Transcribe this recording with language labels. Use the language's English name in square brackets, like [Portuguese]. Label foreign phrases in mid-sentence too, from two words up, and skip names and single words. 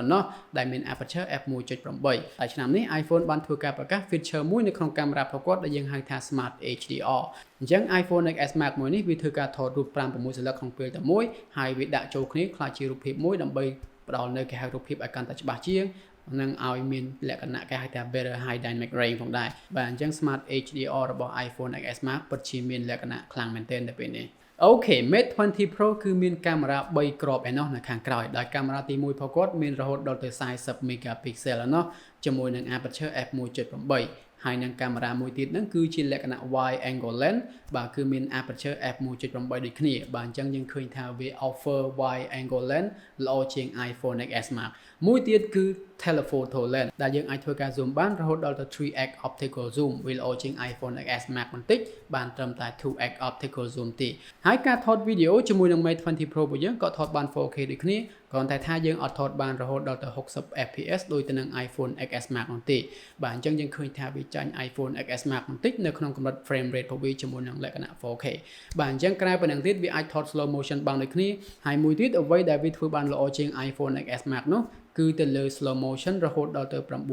[Khmer] ណ្ណោះដែលមាន aperture f1.8 ហើយឆ្នាំនេះ iPhone បានធ្វើការប្រកាស feature មួយនៅក្នុងកាមេរ៉ារបស់គាត់ដែលយើងហៅថា Smart HDR អញ្ចឹង iPhone XS Max មួយនេះវាធ្វើការថតរូប 5-6 សន្លឹកក្នុងពេលតែមួយហើយវាដាក់ចូលគ្នាខ្លាចជារូបភាពមួយដើម្បីផ្ដល់នៅគេហៅរូបភាពឲ្យកាន់តែច្បាស់ជាងនឹងឲ្យមានលក្ខណៈគេហៅថា better [English] high dynamic range [Khmer] ផងដែរបាទអញ្ចឹង Smart HDR របស់ iPhone XS Max ពិតជាមានលក្ខណៈខ្លាំងមែនទែនទៅពេលនេះអូខេ Mate 20 Pro គឺមានកាមេរ៉ា3គ្រាប់ឯណោះនៅខាងក្រោយដោយកាមេរ៉ាទី1របស់គាត់មានរហូតដល់ទៅ40 megapixel ឯណោះជាមួយ នឹង aperture f1.8 ហើយនឹងកាមេរ៉ាមួយទៀតហ្នឹងគឺជាលក្ខណៈ [English] wide angle lens [Khmer] បាទគឺមាន aperture f1.8 ដូចគ្នាបាទអញ្ចឹងយើងឃើញថាវា offer [English] wide angle lens [Khmer] ល្អជាង iPhone XS Max មួយ ទៀតគឺ [English] telephoto lens [Khmer] ដែលយើងអាចធ្វើការ zoom បានរហូតដល់ទៅ [English] 3x optical zoom [Khmer] វាល្អជាង iPhone XS Max បន្តិចបានត្រឹមតែ [English] 2x optical zoom [Khmer] ទេហើយការថតវីដេអូជាមួយនឹង Mate 20 Pro របស់យើងក៏ថតបាន 4K ដូចគ្នាគ្រាន់តែថាយើងអត់ថតបានរហូតដល់ទៅ60 fps ដូចទៅនឹង iPhone XS Max នោះទេបាទអញ្ចឹងយើងឃើញថាវាចាញ់ iPhone XS Max បន្តិចនៅក្នុងកម្រិត [English] frame rate [Khmer] របស់វាជាមួយនឹងលក្ខណៈ 4K បាទអញ្ចឹងក្រៅពីនឹងទៀតវាអាចថត [English] slow motion [Khmer] បានដូចគ្នាហើយមួយទៀតអ្វីដែលវាធ្វើបានល្អជាង iPhone XS Max នោះគឺទៅលើ [English] slow motion [Khmer] រហូតដល់ទៅ